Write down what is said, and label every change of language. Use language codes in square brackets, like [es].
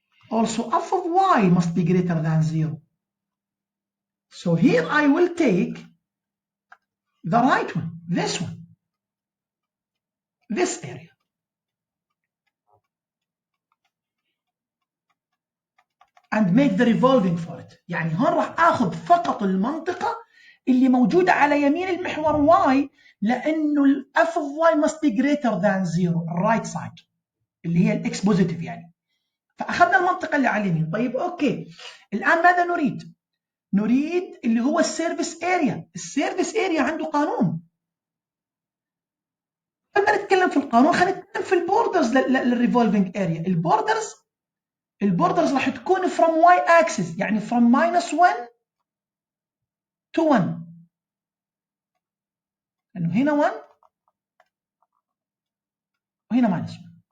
[en] Also, f of y must be greater than 0. So here I will take the right one, this area. And make the revolving for it. [ar] يعني هون راح اخذ فقط المنطقة اللي موجودة على يمين المحور y لأنه ال [en] f of y must be greater than 0, right side [ar] اللي هي ال x positive يعني. فأخذنا المنطقة اللي على اليمين. طيب أوكي. الآن ماذا نريد؟ نريد اللي هو السيرفيس اريا. السيرفيس اريا عنده قانون. لما نتكلم في القانون خلينا نتكلم في البوردرز للريفولفينج اريا. البوردرز راح تكون [en] from y axis [ar] يعني [en] from -1 to 1. [ar] لأنه هنا 1 وهنا -1.